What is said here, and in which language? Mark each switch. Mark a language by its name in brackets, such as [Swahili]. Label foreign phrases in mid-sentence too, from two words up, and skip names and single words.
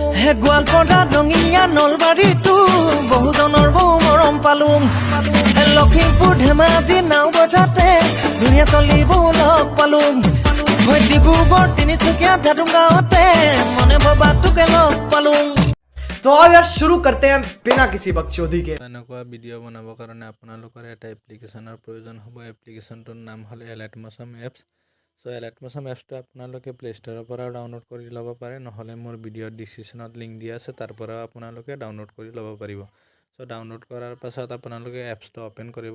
[Assamese] গোৱালপাৰা ৰঙিয়া নলবাৰীতো বহুজনৰ বহু মৰম পালোঁ। লখিমপুৰ ধেমাজি নাও বজাতে ধুনীয়া চলিবোৰ লগ পালোঁ। ডিব্ৰুগড় তিনিচুকীয়া ধাতুং গাঁৱতে মনে ভবা তোকে লগ পালোঁ। [Hindi] तो आज यार शुरू करते हैं बिना किसी बकचोदी के। [Assamese] এনেকুৱা ভিডিঅ' বনাবৰ কাৰণে আপোনালোকৰ এটা এপ্লিকেশ্যনৰ প্ৰয়োজন হ'ব। এপ্লিকেশ্যনটোৰ নাম হ'ল এলাইটমছম এপছ। চ' এলাইটমছম এপছটো আপোনালোকে প্লে' ষ্ট'ৰৰ পৰাও ডাউনলোড কৰি ল'ব পাৰে, নহ'লে মোৰ ভিডিঅ'ৰ ডিছক্ৰিপশ্যনত লিংক দিয়া আছে, তাৰ পৰাও আপোনালোকে ডাউনলোড কৰি ল'ব পাৰিব। [English] so download [Assamese] কৰাৰ পাছত আপোনালোকে এপছটো অ'পেন কৰিব।